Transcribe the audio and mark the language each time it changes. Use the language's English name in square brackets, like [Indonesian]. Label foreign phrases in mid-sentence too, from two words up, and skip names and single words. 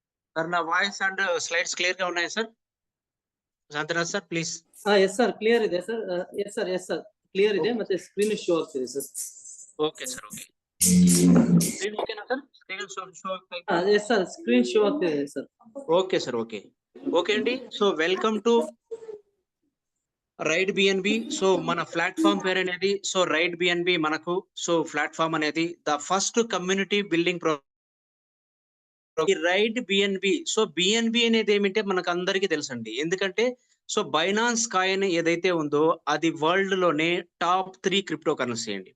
[Telugu] సార్ నా [English] voice and slides [Telugu] క్లియర్‌గా ఉన్నాయా సార్? [English] Shantaraj sir please. yes sir clear [Kannada] ಇದೆ ಸರ್. [English] yes sir clear [Kannada] ಇದೆ ಮತ್ತೆ [English] screen show [Kannada] ಆಗ್ತಿದೆ ಸರ್. [English] OK sir OK. Screen OK-na sir? screen show [Kannada] ಆಗ್ತಾ ಇದೆ. [English] yes sir screen show [Kannada] ಆಗ್ತಿದೆ ಸರ್. [English] OK sir OK. OK అండి. So welcome to Ride BNB. [Telugu] సో మన ప్లాట్‌ఫామ్ పేరు అనేది సో రైడ్ బిఎన్బి మనకు సో ప్లాట్‌ఫామ్ అనేది [English] the first community building [Telugu] ఈ రైడ్ బిఎన్బి. సో బిఎన్బి అనేది ఏమిటంటే మనకందరికీ తెలుసండి. ఎందుకంటే సో బైనాన్స్ కాయిన్ ఏదైతే ఉందో అది వరల్డ్ లోనే [English] top 3 crypto currency [Telugu] అండి.